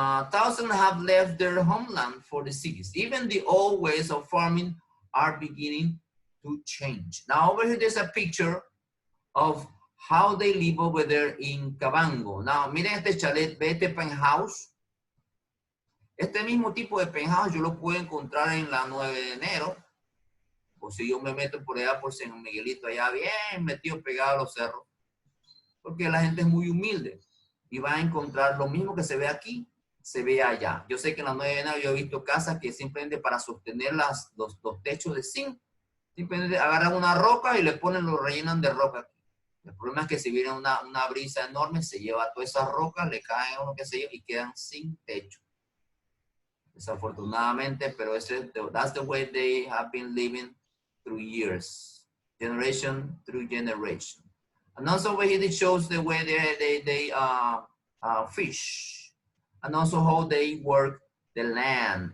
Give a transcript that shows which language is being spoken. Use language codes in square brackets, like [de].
[en] Thousands have left their homeland for the cities. Even the old ways of farming are beginning to change. Now over here, there's a picture of how they live over there in Kavango. [es] Now, miren este chalet, ve este penthouse. Este mismo tipo de penthouse yo lo puedo encontrar en la 9 de enero. O si yo me meto por allá por San Miguelito, allá bien metido pegado a los cerros. Porque la gente es muy humilde. Y va a encontrar lo mismo que se ve aquí, se ve allá. Yo sé que en la 9 de enero yo he visto casas que simplemente para sostener los techos de zinc, simplemente agarran una roca y le ponen, lo rellenan de roca aquí. El problema es que si viene una brisa enorme, se lleva todas esas rocas, le caen a uno que se lleva y quedan sin techo. Desafortunadamente, pero [en] that's the way they have been living through years, generation through generation. And also over here it shows the way they fish, and also how they work the land.